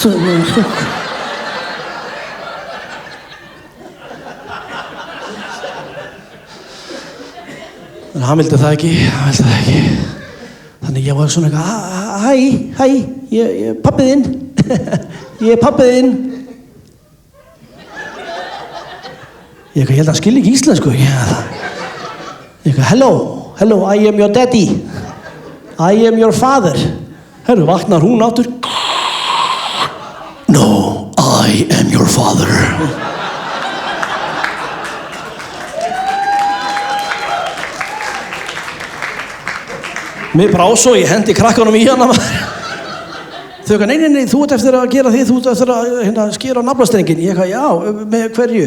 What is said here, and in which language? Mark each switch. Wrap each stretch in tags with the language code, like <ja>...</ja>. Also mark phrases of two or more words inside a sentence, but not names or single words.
<is>En hann vildi það ekki. Þannig ég var svona eitthvað, hæ, ég er pabbið þinn. Ég er pabbið þinn. Ég held að hann skilji ekki íslensku.</is> <en>Hello, I am your daddy. I am your father.</en> <is>Herru, vaknar hún áttur.</is> <en>No, I am your father.</en> <is>Mér brá svo, ég hendi krakkanum í hana. Þau ekki, nei, þú ert eftir að gera því, þú ert eftir að skera á naflastrengin. Ég ekki, já, með hverju?</is>